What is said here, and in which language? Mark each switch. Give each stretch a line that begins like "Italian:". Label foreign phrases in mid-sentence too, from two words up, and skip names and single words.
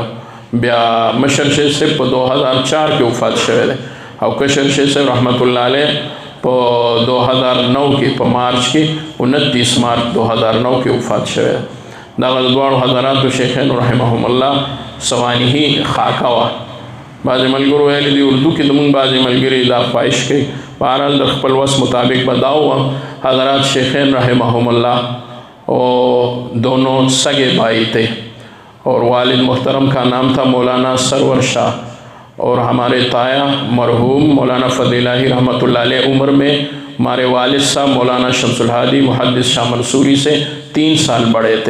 Pashto: بیا مشر شیخ صاحب په 2004 کې وفات شوی دی او کشر شیخ صاحب
Arabic: رحمت الله علیه
Pashto: په 2009 کې په مارچ کې 29 مارچ 2009 کې وفات شوی دی. دغه د دواړو حضراتو شیخینو
Arabic: رحمهم الله
Pashto: سوانحي خاکه وه. بعضې ملګرو ویلي دي اردو کې زمونږ بعضې ملګري دا خواهش کوي، بهرحال د خپل وس مطابق به دا ووایم حضرات شیخین رحمهم الله
Urdu: دونوں سگے بھائی تھے اور والد محترم کا نام تھا مولانا سرور شاہ اور ہمارے تایا مرحوم مولانا فضل الہی
Arabic: رحمۃ اللہ علیہ
Urdu: عمر میں ہمارے والد صاحب مولانا شمس الہادی محدث شاہ منصوری سے 3 سال بڑے تھے.